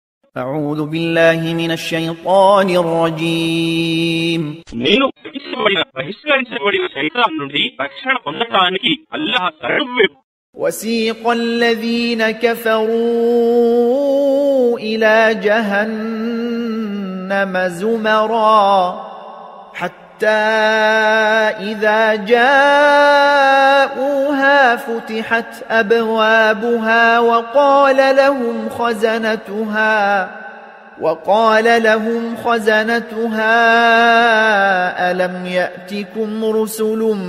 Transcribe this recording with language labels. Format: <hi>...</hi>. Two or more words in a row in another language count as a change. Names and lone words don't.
<ar>أعوذ بالله من الشيطان الرجيم</ar> <te>నేను బహిష్కరించబడిన శైతాన్ నుండి రక్షణ పొందడానికి అల్లాహ్ సర్వవ్యాపి.</te> <ar>وسيق الذين كفروا إلى جهنم زمرا حتى إذا جاءوها فتحت أبوابها وقال لهم خزنتها ألم يأتكم رسل</ar>